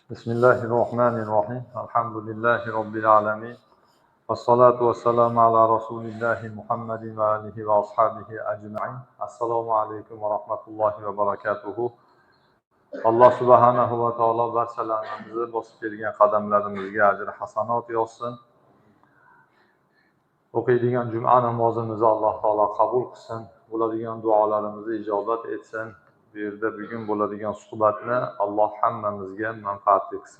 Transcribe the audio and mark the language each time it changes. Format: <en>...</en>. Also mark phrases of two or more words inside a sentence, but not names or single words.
<ar>بسم الله الرحمن الرحيم. الحمد لله رب العالمين. والصلاة والسلام على رسول الله محمد وآله وأصحابه أجمعين. السلام عليكم ورحمة الله وبركاته. الله سبحانه وتعالى</ar> <uz>barchalarimizni bosib kelgan qadamlarimizga ajr hasanat yozsin. O'qiydigan juma namozimizni Alloh taolo qabul qilsin. Bo'ladigan duolarimizni ijobat etsin. Bu yerda bugun bo'ladigan suhbatni Alloh hammamizga manfaatli qilsin.</uz>